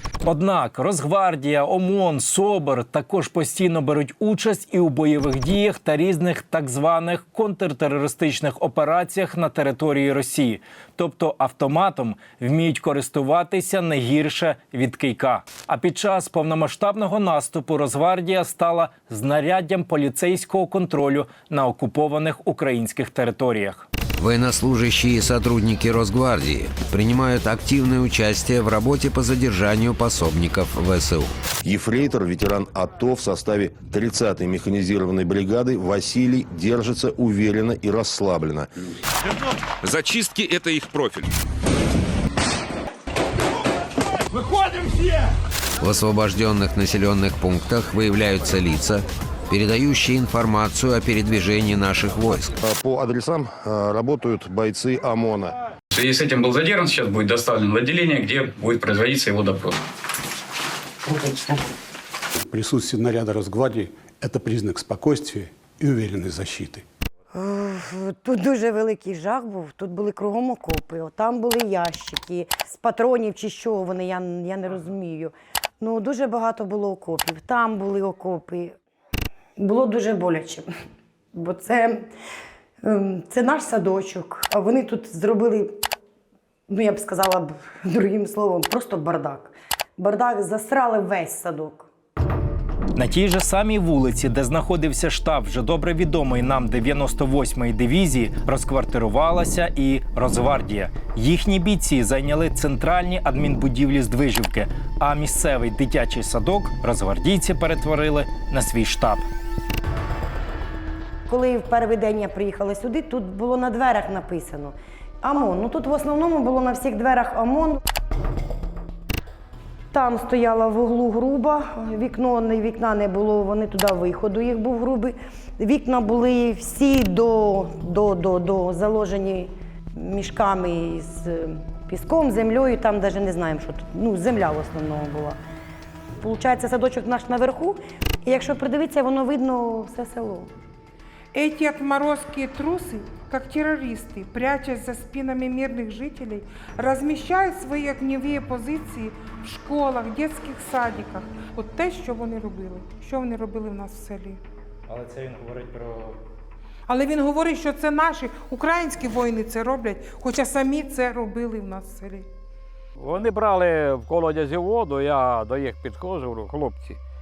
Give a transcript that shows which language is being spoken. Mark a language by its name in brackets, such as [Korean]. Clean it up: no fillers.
[Ukrainian] Однак Росгвардія, ОМОН, СОБР також постійно беруть участь і у бойових діях та різних так званих контртерористичних операціях на території Росії. Тобто автоматом вміють користуватися не гірше від кийка. А під час повномасштабного наступу Росгвардія стала знаряддям поліцейського контролю на окупованих українських територіях. [Russian] Военнослужащие и сотрудники Росгвардии принимают активное участие в работе по задержанию пособников ВСУ. Ефрейтор, ветеран АТО в составе 30-й механизированной бригады Василий держится уверенно и расслабленно. Зачистки – это их профиль. Выходим все! В освобожденных населенных пунктах выявляются лица, передающие информацию о передвижении наших войск. По адресам работают бойцы ОМОНа. В связи с этим был задержан, сейчас будет доставлен в отделение, где будет производиться его допрос. присутствие наряда Росгвардии – это признак спокойствия и уверенной защиты. [Ukrainian] Тут дуже великий жах був, тут були кругом окопи, там були ящики, з патронів чи що вони, я не розумію. Ну, дуже багато було окопів, там були окопи. Було дуже боляче, бо це наш садочок, а вони тут зробили, ну я б сказала другим словом, просто бардак. Бардак, засрали весь садок. На тій же самій вулиці, де знаходився штаб вже добре відомої нам 98-ї дивізії, розквартирувалася і Росгвардія. Їхні бійці зайняли центральні адмінбудівлі Здвижівки, а місцевий дитячий садок росгвардійці перетворили на свій штаб. Коли в перший день я приїхала сюди, тут було на дверях написано ОМОН. Ну тут в основному було на всіх дверях ОМОН. Там стояла в углу груба, вікна не було, вони туди виходу, їх був грубий. Вікна були всі до заложені мішками з піском, землею, там навіть не знаємо, що тут, ну земля в основному була. Получається, садочок наш наверху, і якщо придивитися, воно видно все село. [Russian] Эти отморозкие трусы, как террористы, прячась за спинами мирных жителей, размещают свои огневые позиції в школах, детських садиках. [Ukrainian] От те, що вони робили. Що вони робили в нас в селі. Але це він говорить про... Але він говорить, що це наші українські воїни це роблять, хоча самі це робили в нас в селі. Вони брали в колодязі воду, я до їх підходжу, говорю, хлопці.